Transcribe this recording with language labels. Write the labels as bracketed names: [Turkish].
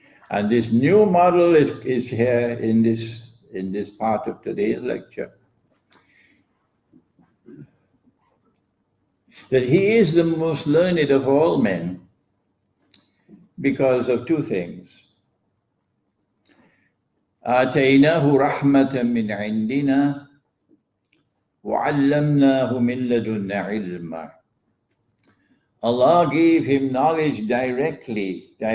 [English] And this new model is here in this part of today's lecture. That he is the most learned of all men because of two things. [Arabic] آتيناه رحمة من عندنا وعلمناه من لدنا علما. [English] Allah gave him knowledge directly.